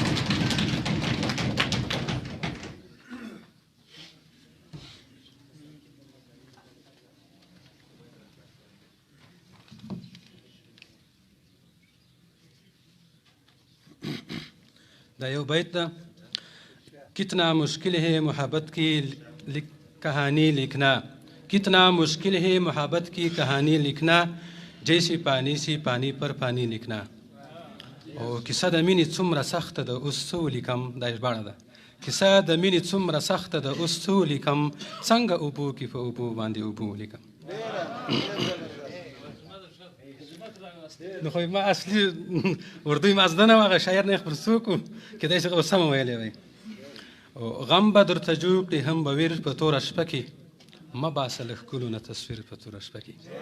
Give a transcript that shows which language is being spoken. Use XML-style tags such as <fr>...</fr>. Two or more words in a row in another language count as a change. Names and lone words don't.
<ps>دا یو بیت ده</ps> <ur>کتنا مشکل ہے محبت کی کہانی لکھنا کتنا مشکل ہے محبت کی کہانی لکھنا جیسی پانی سی پانی پر پانی لکھنا</ur> <ps>او کیسه د مینې څومره سخته ده اوس څه ولیکم دا ژباړه ده کیسه د مینې څومره سخته ده اوس څه ولیکم څنګه اوبو کې په اوبو باندې اوبو ولیکم نو خو ما اصلي اردو ما زده نه وه هغه شاعر نه خبر څوک و کیدای شي هغه سمه ویلی وی غم به درته جوړ کړي هم به ویر په توره شپه کې مه باسه له ښکلو نه تصویر په توره شپه کې</ps>